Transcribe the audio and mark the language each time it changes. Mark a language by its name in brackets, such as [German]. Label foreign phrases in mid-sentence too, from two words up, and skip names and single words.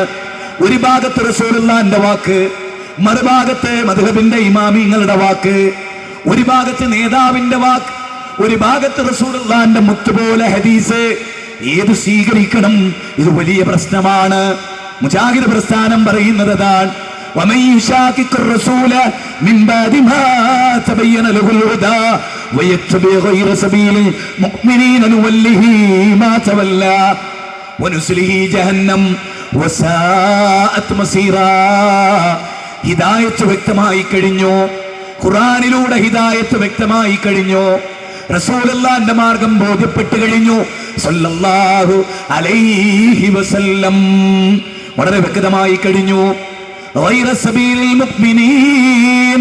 [Malayalam] ഒരു ഭാഗത്ത് റസൂലുള്ളാഹിന്റെ വാക്ക്, മറുഭാഗത്ത് മദ്ഹബിന്റെ ഇമാമിങ്ങളുടെ വാക്ക്, ഒരു ഭാഗത്ത് നേതാവിന്റെ വാക്ക്, ഒരു ഭാഗത്ത് റസൂലുള്ളാഹിന്റെ മുത്തുപോലെ ഹദീസ്. ഏത് സ്വീകരിക്കണം? ഇത് വലിയ പ്രശ്നമാണ്. മുജാഹിദ് പ്രസ്ഥാനം പറയുന്നത് അതാണ്. [Arabic] ومن يشاقق الرسول من بعد ما تبين له الهدى ويتبع غير سبيل المؤمنين نوله ما تولى ونسله جهنم وساءت مصيرا. [Malayalam] ഹിദായത്ത് വ്യക്തമായി കഴിഞ്ഞു, ഖുർആനിലൂടെ ഹിദായത്ത് വ്യക്തമായി കഴിഞ്ഞു, റസൂലുള്ളാഹിന്റെ മാർഗം ബോധ്യപ്പെട്ടു കഴിഞ്ഞു [Arabic] صلى الله عليه وسلم. [Malayalam] വളരെ വ്യക്തമായി കഴിഞ്ഞു. [Arabic] غير سبيل المؤمنين.